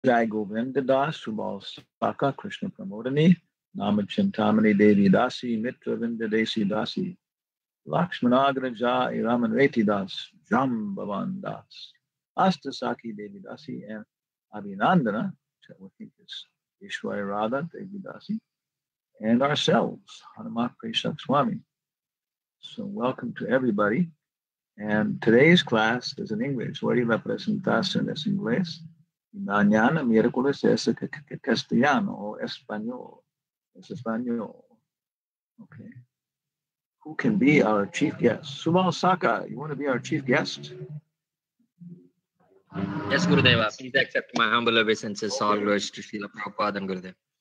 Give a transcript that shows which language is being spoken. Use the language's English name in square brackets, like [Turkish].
[English] Jai Govinda Das, Subal Saka, Krishna Pramodani, Namachintamani Devi Dasi, Mitra Vinda Desi Dasi, Lakshmanagra Jai Raman Reti Das, Jambavan Das, Astasaki Devi Dasi, and Abhinandana, which I think is Ishwari Radha Devi Dasi, and ourselves, Hanumatpresaka Swami. So welcome to everybody. And today's class is in English. [Spanish] Hoy la presentación es inglés. Y mañana miércoles es castellano o español. Es español. Okay. [English] Who can be our chief guest? Subal Saka, you want to be our chief guest? Yes, Gurudeva. Please accept my humble obeisances. All glories to Srila Prabhupada and Gurudev.